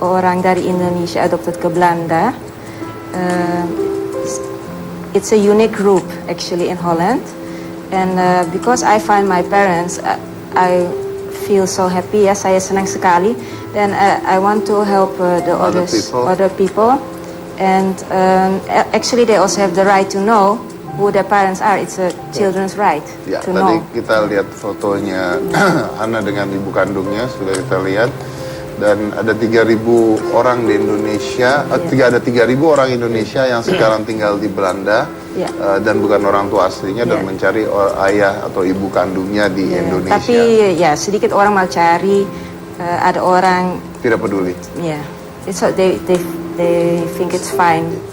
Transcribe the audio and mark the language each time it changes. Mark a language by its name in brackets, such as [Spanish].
[Indonesian] orang dari Indonesia adopted ke Belanda. [English] It's a unique group actually in Holland, and because I find my parents, I feel so happy. [Indonesian] Ya, saya senang sekali. [English] Then I want to help the other people, and actually they also have the right to know who their parents are. It's a children's right [Indonesian] Ya, [English] to [Indonesian] tadi [English] know. [Indonesian] kita lihat fotonya Ana dengan ibu kandungnya, sudah kita lihat. Dan ada 3.000 orang di Indonesia, ada 3.000 orang Indonesia yang sekarang tinggal di Belanda, Ya. dan bukan orang tua aslinya, dan Ya. mencari ayah atau ibu kandungnya di Indonesia. Tapi ya sedikit orang mau cari, ada orang Tidak peduli. [English] ya, it's they think it's fine.